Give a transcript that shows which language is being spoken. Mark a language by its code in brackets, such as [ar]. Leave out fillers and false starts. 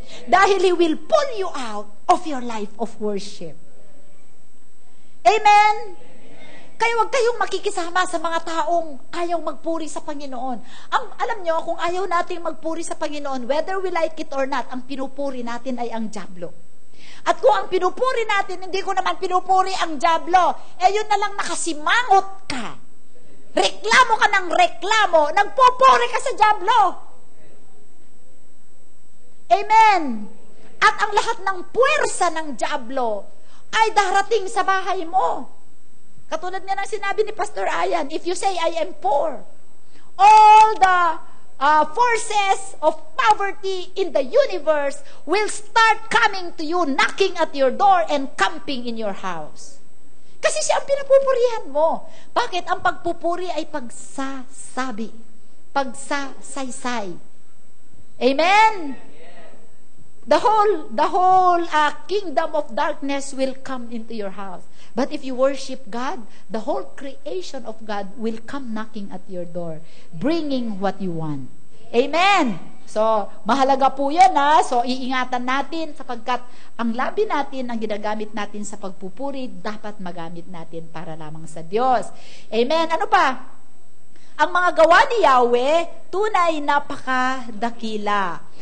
[tl] Dahil [en] He will pull you out of your life of worship. Amen? [tl] Kaya huwag kayong makikisama sa mga taong ayaw magpuri sa Panginoon. Alam nyo, kung ayaw nating magpuri sa Panginoon, [en] whether we like it or not, [tl] ang pinupuri natin ay ang dyablo. At kung ang pinupuri natin, hindi ko naman pinupuri ang dyablo, yun na lang nakasimangot ka. Reklamo ka ng reklamo, nagpupuri ka sa dyablo. Amen. At ang lahat ng puwersa ng dyablo ay darating sa bahay mo. Katulad nga ng sinabi ni Pastor Ayan, [en] if you say, I am poor, all the forces of poverty in the universe will start coming to you, knocking at your door and camping in your house. [tl] Kasi siya ang pinapupurihan mo. Bakit? Ang pagpupuri ay pagsasabi, pagsasaysay. Amen? [en] The whole kingdom of darkness will come into your house. But if you worship God, the whole creation of God will come knocking at your door, bringing what you want. Amen! [tl] So, mahalaga po yan So, iingatan natin sapagkat ang labi natin, ang ginagamit natin sa pagpupuri, dapat magamit natin para lamang sa Diyos. Amen! Ano pa? Ang mga gawa ni Yahweh, tunay napakadakila.